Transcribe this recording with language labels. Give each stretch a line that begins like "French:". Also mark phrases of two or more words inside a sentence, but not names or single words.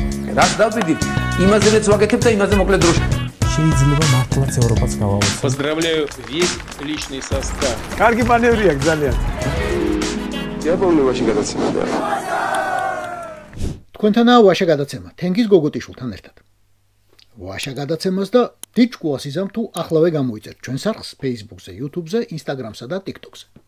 Georgian: რაც დავიდით, იმაზეც ვაკეთებ და იმაზე მოკლედ დროში. შეიძლება მართლაც ევროპაც გავავოცოთ.
Russian: Поздравляю весь личный состав.
Georgian: კარგი მანევრია ძალიან. დიაპოლოვაში გადაცემა და თქვენთანაა ვაშა გადაცემა თენგიზ გოგოტიშვილთან ერთად. ვაშა გადაცემას და დიდ ჭკუას იზამ თუ ახლავე გამოიწერთ ჩვენ სახლს Facebook-ზე, YouTube-ზე, Instagram-სა და TikTok-ზე.